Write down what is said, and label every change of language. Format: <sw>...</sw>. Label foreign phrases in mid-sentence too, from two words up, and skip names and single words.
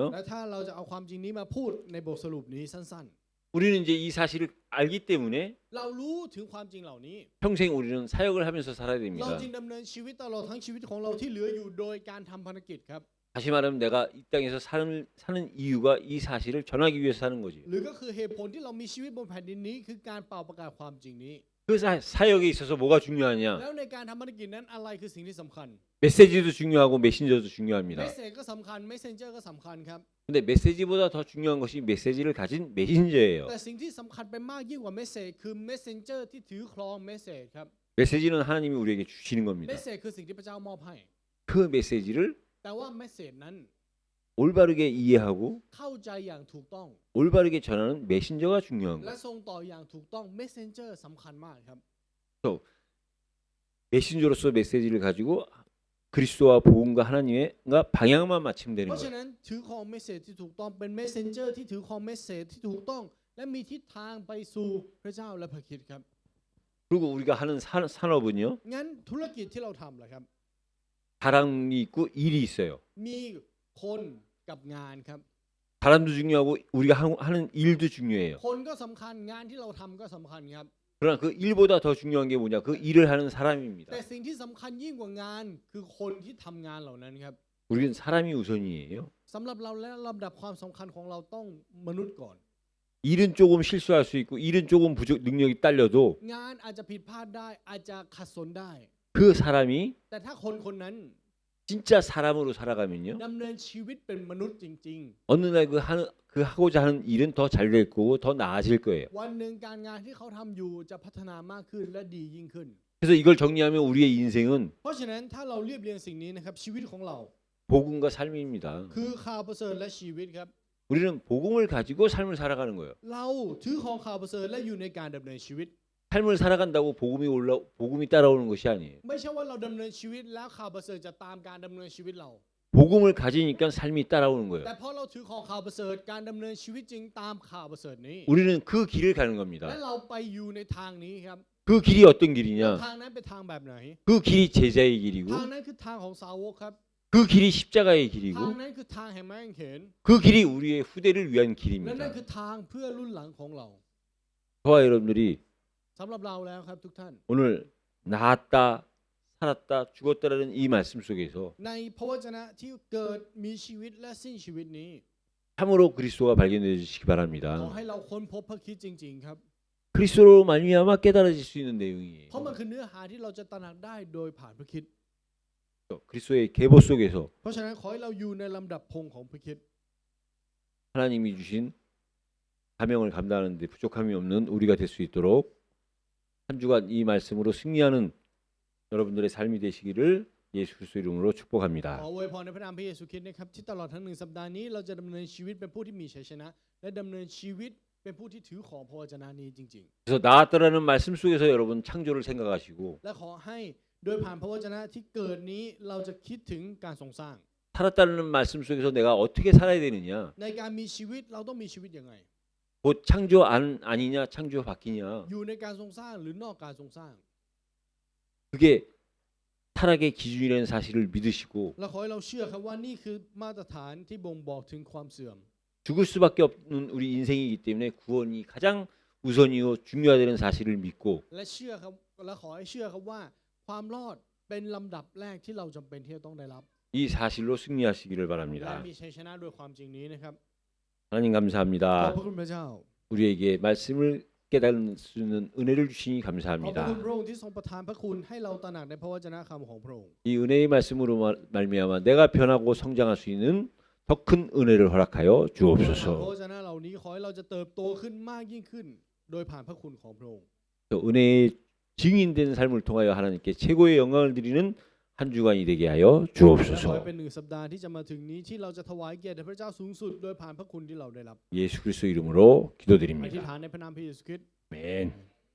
<th>และถ้าเราจะเอาความจริงนี้มาพูดในบทสรุปนี้สั้น</th> <ko>우리는 이제 이 사실을 알기 때문에</ko> <th>ๆ เรารู้ถึงความจริงเหล่านี้</th> <ko>평생 우리는 사역을 하면서 살아야</ko> <th>เรา</th> <ko>됩니다.</ko> <th>จึงดำเนินชีวิตตลอดทั้งชีวิตของเราที่เหลืออยู่โดยการทำภารกิจครับ</th> <ko>다시 말하면 내가 이 땅에서 사는 이유가 이 사실을 전하기 위해서 사는 거지.</ko> <th>หรือก็คือเหตุผลที่เรามีชีวิตบนแผ่นดินนี้คือการเป่าประกาศความจริงนี้</th> <ko>그 사역에 있어서 뭐가 중요하냐?</ko> <th>แล้วในการทำภารกิจนั้นอะไรคือสิ่งที่สำคัญ</th> <ko>메시지도 중요하고 메신저도</ko> <th>เม</th> <ko>중요합니다.</ko> <th>สเซจก็สำคัญเมสเซนเจอร์ก็สำคัญครับ</th> <ko>근데 메시지보다 더 중요한 것이 메시지를 가진 메신저예요.</ko> <th>แต่สิ่งที่สำคัญไปมากยิ่งกว่าเมสเซจคือเมสเซนเจอร์ที่ถือครองเมสเซจครับ</th> <ko>메시지는 하나님이 우리에게 주시는</ko> <th>เม</th> <ko>겁니다.</ko> <th>สเซจคือสิ่งที่พระเจ้ามอบให้</th> <ko>그 메시지를</ko> <th>แต่ว่าเมสเซจนั้น</th> <ko>올바르게 이해하고</ko> <th>เข้าใจอย่างถูกต้อง</th> <ko>올바르게 전하는 메신저가 중요한</ko> <th>และ</th> <ko>거예요.</ko> <th>ส่งต่ออย่างถูกต้องเมสเซนเจอร์สำคัญมากครับ</th> <ko>메신저로서 메시지를 가지고 그리스도와 복음과 하나님과 방향만 맞추면</ko> <th>เพ</th> <ko>되는</ko> <th>ราะฉะ</th> <ko>거예요.</ko> <th>นั้นถือครองเมสเซจที่ถูกต้องเป็นเมสเซนเจอร์ที่ถือครองเมสเซจที่ถูกต้อง และมีทิศทางไปสู่พระเจ้าและพระคริสต์ครับ</th> <ko>그리고 우리가 하는 산업은요,</ko> <th>งั้นธุรกิจที่เราทำล่ะครับ</th> <ko>사람이 있고 일이 있어요.</ko> <th>มีคนกับงานครับ</th> <ko>사람도 중요하고 우리가 하는 일도 중요해요.</ko> <th>คนก็สำคัญงานที่เราทำก็สำคัญครับ</th> <ko>그러나 그 일보다 더 중요한 게 뭐냐? 그 일을 하는 사람입니다.</ko> <th>แต่สิ่งที่สำคัญยิ่งกว่างานคือคนที่ทำงานเหล่านั้นครับ</th> <ko>우리는 사람이 우선이에요.</ko> <th>สำหรับเราและลำดับความสำคัญของเราต้องมนุษย์ก่อน</th> <ko>일은 조금 실수할 수 있고 일은 조금 능력이 딸려도</ko> <th>งานอาจจะผิดพลาดได้อาจจะขัดสนได้</th> <ko>그 사람이</ko> <th>แต่ถ้าคนคนนั้น</th> <ko>진짜 사람으로 살아가면요,</ko> <th>ดำเนินชีวิตเป็นมนุษย์จริง</th> <ko>어느 날 그 하고자 하는 일은 더 잘 될 거고 더 나아질 거예요.</ko> <th>ๆ วันหนึ่งการงานที่เขาทำอยู่จะพัฒนามากขึ้นและดียิ่งขึ้น</th> <ko>그래서 이걸 정리하면 우리의 인생은</ko> <th>เพราะฉะนั้นถ้าเราเรียบเรียงสิ่งนี้นะครับชีวิตของเรา</th> <ko>복음과 삶입니다.</ko> <th>คือข่าวประเสริฐและชีวิตครับ</th> <ko>우리는 복음을 가지고 삶을 살아가는 거예요.</ko> <th>เราถือของข่าวประเสริฐและอยู่ในการดำเนินชีวิต</th> <ko>삶을 살아간다고 복음이 따라오는 것이 아니에요.</ko> <th>ไม่ใช่ว่าเราดำเนินชีวิตแล้วข่าวประเสริฐจะตามการดำเนินชีวิตเรา</th> <ko>복음을 가지니까 삶이 따라오는 거예요.</ko> <th>แต่เพราะเราถือของข่าวประเสริฐการดำเนินชีวิตจริงตามข่าวประเสริฐนี้</th> <ko>우리는 그 길을 가는</ko> <th>และ</th> <ko>겁니다.</ko> <th>เราไปอยู่ในทางนี้ครับ</th> <ko>그 길이 어떤</ko> <th>แล้ว</th> <ko>길이냐?</ko> <th>ทางนั้นเป็นทางแบบไหน</th> <ko>그 길이 제자의 길이고</ko> <th>ทางนั้นคือทางของสาวกครับ</th> <ko>그 길이 십자가의</ko> <th>ทาง</th> <ko>길이고</ko> <th>นั้นคือทางแห่งไม้กางเขน</th> <ko>그 길이 우리의 후대를 위한</ko> <th>และนั่น</th> <ko>길입니다.</ko> <th>คือทางเพื่อรุ่นหลังของเรา</th> <ko>저와 여러분들이</ko> <th>สำหรับเราแล้วครับทุกท่าน</th> <ko>오늘 나았다, 살았다, 죽었다라는 이 말씀 속에서</ko> <th>ในพระวจนะที่เกิดมีชีวิตและสิ้นชีวิตนี้</th> <ko>참으로 그리스도가 발견되시기</ko> <th>ขอ</th> <ko>바랍니다.</ko> <th>ให้เราค้นพบพระคริสต์จริงๆครับ</th> <ko>그리스도로 말미암아 깨달아질 수 있는 내용이에요.</ko> <th>เพราะมันคือเนื้อหาที่เราจะตระหนักได้โดยผ่านพระคริสต์</th> <ko>그리스도의 계보 속에서</ko> <th>เพราะฉะนั้นขอให้เราอยู่ในลำดับพงของพระคริสต์</th> <ko>하나님이 주신 사명을 감당하는 데 부족함이 없는 우리가 될 수 있도록 한 주간 이 말씀으로 승리하는 여러분들의 삶이 되시기를 예수 그리스도 이름으로</ko> <th>ข</th> <ko>축복합니다.</ko> <th>ออวยพรในพระนามพระเยซูคริสต์นะครับที่ตลอดทั้ง1 สัปดาห์นี้เราจะดำเนินชีวิตเป็นผู้ที่มีชัยชนะและดำเนินชีวิตเป็นผู้ที่ถือของพระวจนะนี้จริง</th> <ko>그래서 나왔더라는 말씀 속에서 여러분 창조를 생각하시고</ko> <th>ๆ และขอให้โดยผ่านพระวจนะที่เกิดนี้เราจะคิดถึงการทรงสร้าง</th> <ko>살았다는 말씀 속에서 내가 어떻게 살아야 되느냐?</ko> <th>ในการมีชีวิตเราต้องมีชีวิตยังไง</th> <ko>곧 창조 아니냐, 창조 바뀌냐?</ko> <th>อยู่ในการทรงสร้างหรือนอกการทรงสร้าง</th> <ko>그게 타락의 기준이라는 사실을 믿으시고</ko> <th>และขอให้เราเชื่อครับว่านี่คือมาตรฐานที่บ่งบอกถึงความเสื่อม</th> <ko>죽을 수밖에 없는 우리 인생이기 때문에 구원이 가장 우선이요 중요하다는 사실을 믿고</ko> <th>และเชื่อครับและขอให้เชื่อครับว่าความรอดเป็นลำดับแรกที่เราจำเป็นที่จะต้องได้รับ</th> <ko>이 사실로 승리하시기를</ko> <th>และ</th> <ko>바랍니다.</ko> <th>มีชัยชนะด้วยความจริงนี้นะครับ</th> <ko>하나님</ko> <th>ขอบ</th> <ko>감사합니다.</ko> <th>พระคุณพระเจ้า</th> <ko>우리에게 말씀을 깨달을 수 있는 은혜를 주시니</ko> <th>ขอบพระ</th> <ko>감사합니다.</ko> <th>คุณพระองค์ที่ทรงประทานพระคุณให้เราตระหนักในพระวจนะคำของพระองค์</th> <ko>이 은혜의 말씀으로 말미암아 내가 변하고 성장할 수 있는 더 큰 은혜를 허락하여</ko> <th>ผ่านพระ</th> <ko>주옵소서.</ko> <th>วจนะเหล่านี้ขอให้เราจะเติบโตขึ้นมากยิ่งขึ้น โดยผ่านพระคุณของพระองค์</th> <ko>그 은혜의 증인된 삶을 통하여 하나님께 최고의 영광을 드리는 한 주간이 되게 하여</ko> <th>และขอให้</th> <ko>주옵소서.</ko> <th>เป็น1 สัปดาห์ที่จะมาถึงนี้ที่เราจะถวายเกียรติแด่พระเจ้าสูงสุดโดยผ่านพระคุณที่เราได้รับ</th> <ko>예수 그리스도 이름으로</ko> <th>อธิษ</th> <ko>기도드립니다.</ko> <th>ฐานในพระนามพระเยซูคริสต์</th> <ko>아멘.</ko>